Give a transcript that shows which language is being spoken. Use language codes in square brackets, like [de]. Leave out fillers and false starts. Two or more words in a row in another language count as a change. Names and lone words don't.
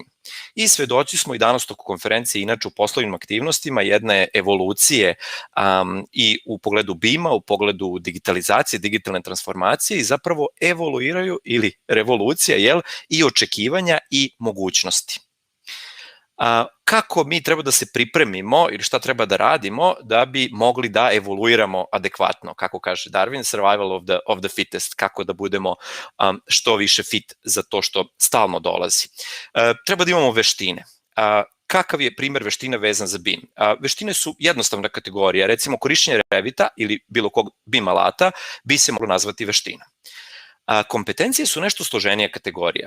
[sr] I svedoci smo i danas tokom konferencije, inače u poslovnim aktivnostima, jedne evolucije i u pogledu BIM-a, u pogledu digitalizacije, digitalne transformacije i zapravo evoluiraju ili revolucija, i očekivanja i mogućnosti. Kako mi treba da se pripremimo ili šta treba da radimo da bi mogli da evoluiramo adekvatno, kako kaže Darwin, [en] survival of the fittest, [sr] kako da budemo što više fit za to što stalno dolazi. Treba da imamo veštine. Kakav je primer veština vezan za BIM? Veštine su jednostavna kategorija, recimo korišćenje Revita ili bilo kog BIM alata bi se moglo nazvati veština. Kompetencije su nešto složenija kategorija.